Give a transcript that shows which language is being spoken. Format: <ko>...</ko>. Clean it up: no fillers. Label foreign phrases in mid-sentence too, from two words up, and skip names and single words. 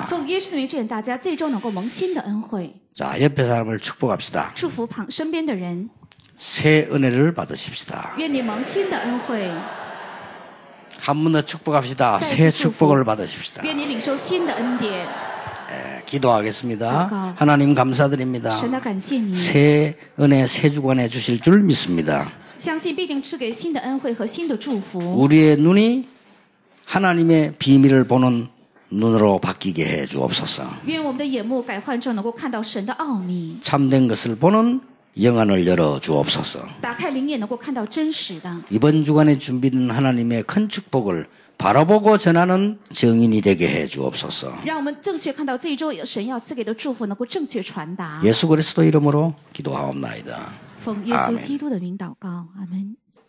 <zh>奉耶稣的名祝愿大家这周能够蒙新的恩惠，</zh> <ko>자, 옆에 사람을 축복합시다.</ko> <zh>祝福身边的人，</zh> <ko>새 은혜를 받으십시다.</ko> <zh>愿你蒙新的恩惠，</zh> <ko>한 번 더 축복합시다. 새 축복을 받으십시다.</ko> <zh>愿你领受新的恩典。</zh> <ko>기도하겠습니다. 하나님 감사드립니다.</ko> <zh>神的感谢你，</zh> <ko>새 은혜, 새 주간에 주실 줄 믿습니다.</ko> <zh>相信必定赐给新的恩惠和新的祝福。</zh> <ko>우리의 눈이 하나님의 비밀을 보는 눈으로 바뀌게 해 주옵소서.</ko> <zh>愿我们的眼目改换成能够看到神的奥秘，</zh> <ko>참된 것을 보는 영안을 열어 주옵소서.</ko> <zh>打开灵眼能够看到真实的。</zh> <ko>이번 주간에 준비된 하나님의 큰 축복을 바라보고 전하는 증인이 되게 해 주옵소서.</ko> <zh>让我们正确看到这一周神要赐给的祝福能够正确传达。</zh> <ko>예수 그리스도 이름으로 기도하옵나이다.</ko> <zh>奉耶稣</zh> <ko>아멘.</ko> <zh>基督的名祷告，阿门。</zh>